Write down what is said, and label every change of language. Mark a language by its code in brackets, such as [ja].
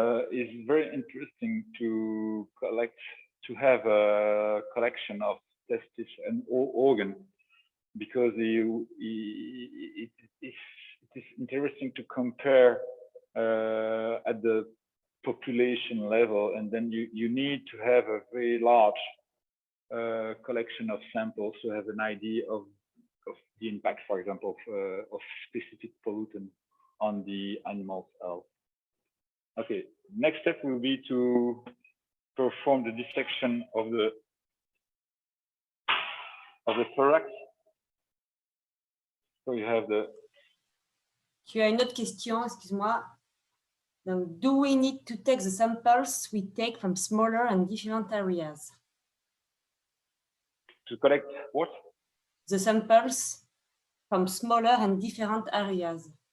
[en] It's very interesting to have a collection of testis and all organ, because it is interesting to compare at the population level, and then you need to have a very large collection of samples to have an idea of the impact, for example, of specific pollutant on the animal's health. Okay, next step will be to perform the dissection of the thorax. So you have the. [fr] Tu as une autre question, excuse-moi. [en] Donc, do we need to take the samples we take from smaller and different areas? To collect what? The samples from smaller and different areas.